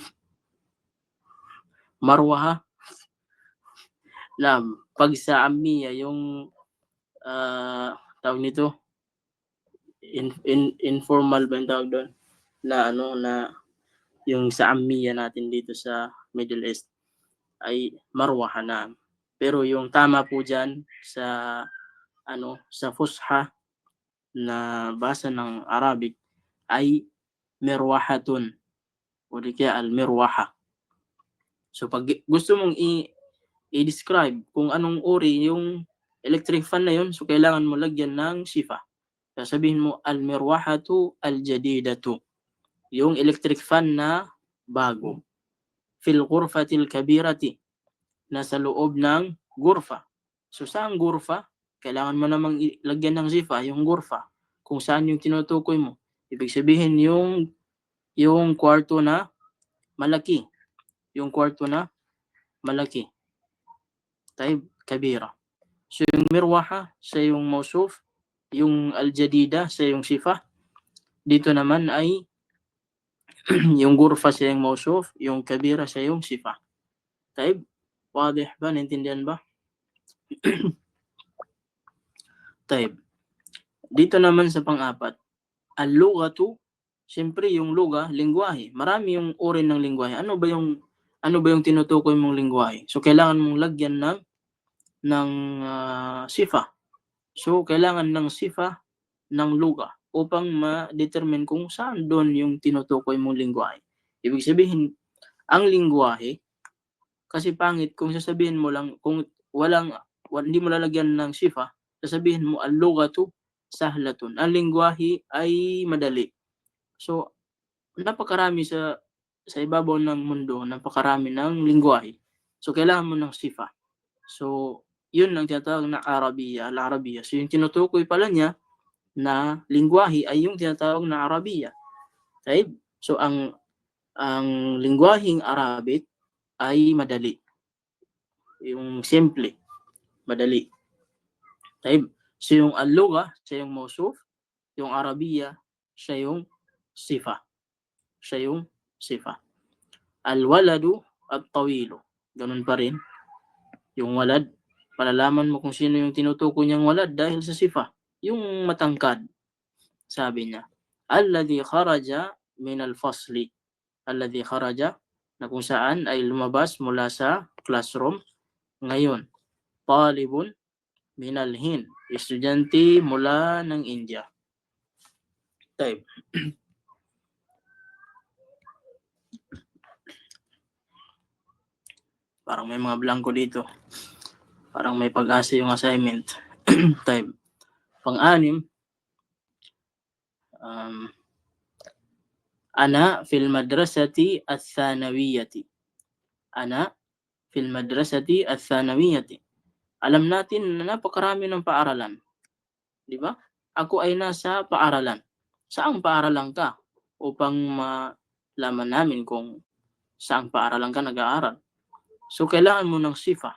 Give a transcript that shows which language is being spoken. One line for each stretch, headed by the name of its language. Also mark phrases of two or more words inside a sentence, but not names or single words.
Filipino: Marwaha, pag sa Ammiya yung tawag nito, informal ba yung tawag doon, na yung sa Ammiya natin dito sa Middle East ay marwaha na. Pero yung tama po dyan sa Fusha na basa ng Arabic ay mirwahatun o di kaya al-mirwaha. So pag gusto mong i-describe kung anong uri yung electric fan na yun, so kailangan mo lagyan ng sifa. Sasabihin mo
Arabic: المروحة الجديدة,
Filipino: yung electric fan na bago.
Arabic: في الغرفة الكبيرة,
Filipino: nasa loob ng gurfa. So saan gurfa? Kailangan mo namang lagyan ng sifa, yung gurfa. Kung saan yung tinutukoy mo. Ibig sabihin yung kwarto na malaki. Yung kwarto na malaki.
Arabic: طيب، كبيرة.
Filipino: So yung mirwaha, siya yung mausuf. Yung al-jadida, siya yung sifa. Dito naman ay yung gurfa siya yung mausuf. Yung kabira siya yung sifa.
Arabic: طيب، واضح
Filipino: ba? Naintindihan ba? Taib. Dito naman sa pang-apat, al-lughatu, siyempre yung luga, lingwahe. Marami yung uri ng lingwahe. Ano ba yung tinutukoy mong lingwahe? So kailangan mong lagyan ng sifa. So kailangan ng sifa ng luga upang ma-determine kung saan doon yung tinutukoy mong lingwahe. Ibig sabihin, ang lingwahe, kasi pangit kung sasabihin mo lang, kung hindi mo lalagyan ng sifa, sasabihin mo
Arabic: اللغة سهلة.
Filipino: Ang lingwahe ay madali. So, napakarami sa ibabaw ng mundo, napakarami ng lingwahe. So, kailangan mo ng sifa. So, yun ang tinatawag na
Arabic: عربية، العربية.
Filipino: So, yung tinutukoy pala niya na lingwahe ay yung tinatawag na Arabiya. Okay? So, ang lingwaheng Arabic ay madali. Yung simple, madali. Okay? So, yung al-lugha, siya yung mausuf. Yung Arabiya, siya yung sifa.
Arabic: الولد الطويل.
Filipino: Ganun pa rin. Yung walad, palalaman mo kung sino yung tinutukoy niyang walad dahil sa sifa. Yung matangkad, sabi niya.
Arabic: الذي خرج من الفصل. الذي خرج,
Filipino: na kung saan ay lumabas mula sa classroom. Ngayon,
Arabic: طالب من الهند.
Filipino: Estudyante mula ng India. Type. Parang may mga blanco dito. Parang may pag-asa yung assignment. Type. Pang-anim,
Arabic: أنا في المدرسة الثانوية. أنا في المدرسة الثانوية.
Filipino: Alam natin na napakarami ng paaralan. Di ba? Ako ay nasa paaralan. Saang paaralan ka? Upang malaman namin kung saang paaralan ka nag-aaral. So, kailangan mo ng sifa.